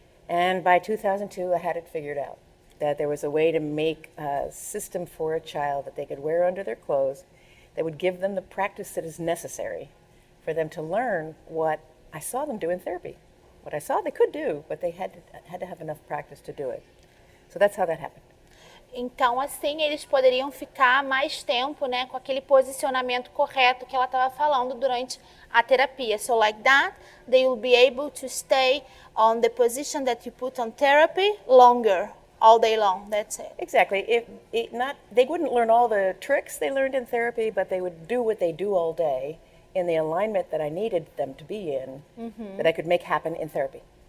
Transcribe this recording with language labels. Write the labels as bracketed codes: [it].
[en] And by 2002, I had it figured out, that there was a way to make a system for a child that they could wear under their clothes that would give them the practice that is necessary for them to learn what I saw them do in therapy. What I saw they could do, but they had to have enough practice to do it. So that's how that happened. [pt] Então, assim, eles poderiam ficar mais tempo, né, com aquele posicionamento correto que ela estava falando durante a terapia. [en] So like that, they will be able to stay on the position that you put on therapy longer, all day long. That's it. Exactly. They wouldn't learn all the tricks they learned in therapy, but they would do what they do all day in the alignment that I needed them to be in, that I could make happen in therapy.